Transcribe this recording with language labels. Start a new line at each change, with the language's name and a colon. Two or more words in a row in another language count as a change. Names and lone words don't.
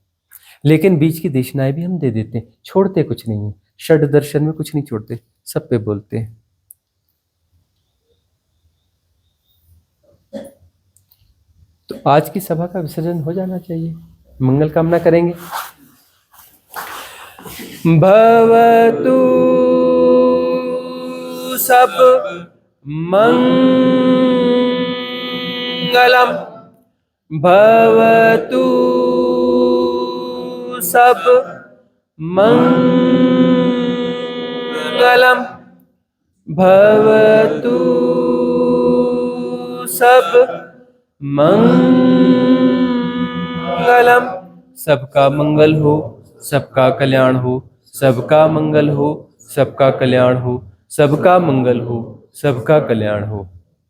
Hindi: लेकिन बीच की देशनाएं भी हम दे देते हैं, छोड़ते कुछ नहीं है। षड दर्शन में कुछ नहीं छोड़ते, सब पे बोलते हैं। तो आज की सभा का विसर्जन हो जाना चाहिए। मंगल कामना करेंगे।
Pali: भवतु सब मंगलम, भवतु सब मंगलम, भवतु सब मंगलम।
Hindi: सबका मंगल हो, सबका कल्याण हो, सबका मंगल हो, सबका कल्याण हो, सबका मंगल हो, सबका कल्याण हो।